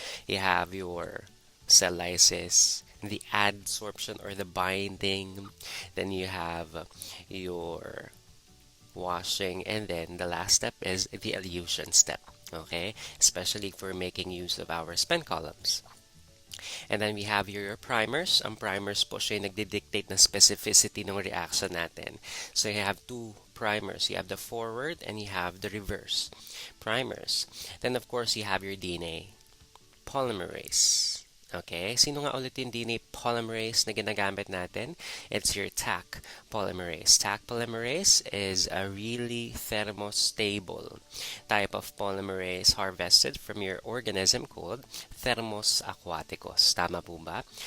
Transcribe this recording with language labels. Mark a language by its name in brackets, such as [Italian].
[English] You have your cell lysis, the adsorption or the binding, then you have your washing, and then the last step is the elution step. Okay, especially for making use of our spin columns. And then we have your primers. [Filipino] Ang primers po siya yung nagdidictate ng specificity ng reaction natin. [English] So you have 2 primers. You have the forward and you have the reverse primers. Then of course you have your DNA polymerase. [Filipino] Okay, sino nga ulit yung DNA polymerase na ginagamit natin? [English] It's your Taq polymerase. Taq polymerase is a really thermostable type of polymerase harvested from your organism called Thermus aquaticus. [Filipino] Tama po ba?